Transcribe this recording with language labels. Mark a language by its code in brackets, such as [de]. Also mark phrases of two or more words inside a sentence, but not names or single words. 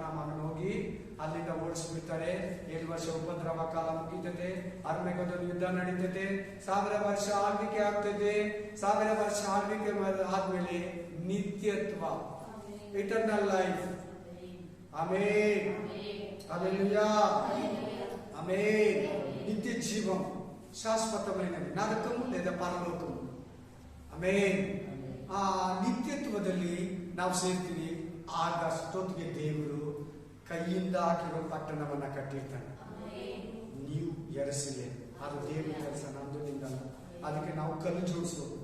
[kn] ಮಗನ ಹೋಗಿ ಅಲ್ಲಿಂದ ಓಡಿಸ್ಬಿಡ್ತಾರೆ. 7 ವರ್ಷ ಉಪದ್ರವ ಕಾಲ ಮುಗಿತದೆ. ಅರ್ಮೆಗದೊಂದು ಯುದ್ಧ ನಡೀತದೆ. 1000 ವರ್ಷ ಆಳ್ವಿಕೆ ಆಗ್ತದೆ. 1000 ವರ್ಷ ಆಳ್ವಿಕೆ ಆದ್ಮೇಲೆ ನಿತ್ಯತ್ವ, [en] eternal life. [kn] ಆಮೇನ್. ಹಲ್ಲೆಲೂಯಾ. ಆಮೇನ್. [te] నిత్య జీవం, శాశ్వతమైనది, నరకము లేదా పరలోకము. [kn] ಆಮೇನ್. ಆ ನಿತ್ಯತ್ವದಲ್ಲಿ ನಾವು ಸೇರ್ತೀವಿ. ಆಗ ಅಷ್ಟೊತ್ತಿಗೆ ದೇವರು ಕೈಯಿಂದ ಹಾಕಿರೋ ಪಟ್ಟಣವನ್ನ ಕಟ್ಟಿರ್ತಾನೆ. ನೀವು ಎರಸಿಲೆ. ಅದು ದೇವರ ಕೆಲಸ, ನಮ್ದು ನಿಂದಲ್ಲ. ಅದಕ್ಕೆ ನಾವು ಕಲ್ಲು ಜೋಡಿಸ್ಬೇಕು.